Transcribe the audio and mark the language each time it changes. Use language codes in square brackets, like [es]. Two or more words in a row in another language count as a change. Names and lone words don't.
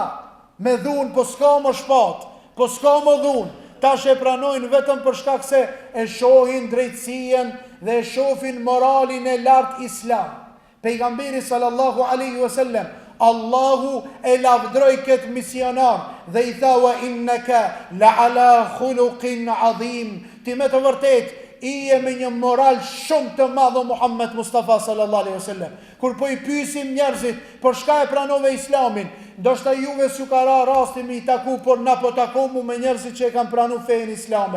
[sq] Me dhunë, po s'ka më shpat, po s'ka më dhunë. Tash e pranojnë vetëm për shkak se e shohin drejtësien dhe e shohin moralin e lartë islam. Pejgamberi [ar] صلى الله عليه وسلم, [sq] Allahu e lavdroi këtë misionar dhe i tha: [ar] وإنك لعلى خلق عظيم. [sq] Ti me të vërtet i e me një moral shumë të madh Muhammed Mustafa [ar] صلى الله عليه وسلم. [sq] Kur po i pyesim njerëzit për shka e pranove islamin, ndoshta juve s'ju ka ra rasti me I taku, por na po takomu me njerëzit që e kanë pranu fejen islame.